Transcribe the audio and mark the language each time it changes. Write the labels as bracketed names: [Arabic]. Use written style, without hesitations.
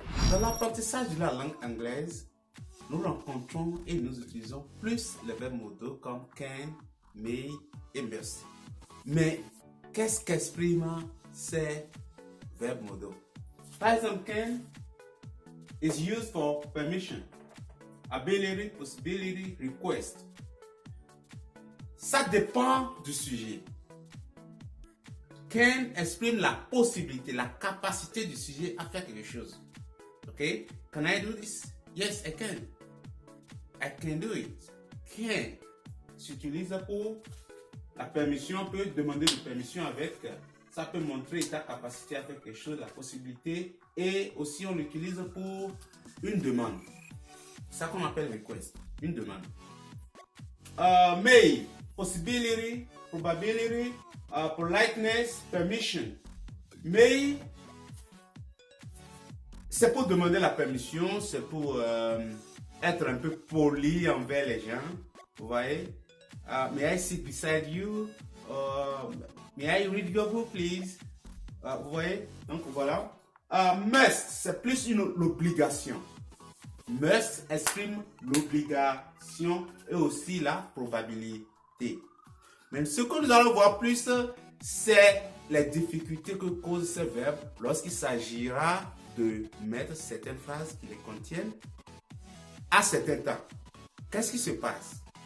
[French] Dans l'apprentissage de la langue anglaise, nous rencontrons et nous utilisons plus les verbes modaux comme can, may et must. Mais qu'est-ce qu'expriment ces verbes modaux? Par exemple, [English] can is used for permission, ability, possibility, request. [French] Ça dépend du sujet. Can exprime la possibilité, la capacité du sujet à faire quelque chose. [English] Ok? Can I do this? Yes, I can. I can do it. [French] Can s'utilise pour la permission. On peut demander de permission avec. Ça peut montrer ta capacité à faire quelque chose, la possibilité. Et aussi, on l'utilise pour une demande. C'est ça qu'on appelle request. Une demande. May. [English] Possibility, probability, politeness, permission. [French] May, c'est pour demander la permission, c'est pour être un peu poli envers les gens. Vous voyez? [English] May I sit beside you? May I read your book, please? [French] Vous voyez? Donc voilà. Must, c'est plus une obligation. Must exprime l'obligation et aussi la probabilité. Mais ce que nous allons voir plus, c'est les difficultés que causent ces verbes lorsqu'il s'agira de mettre certaines phrases qui les contiennent à certains temps. Qu'est-ce qui se passe?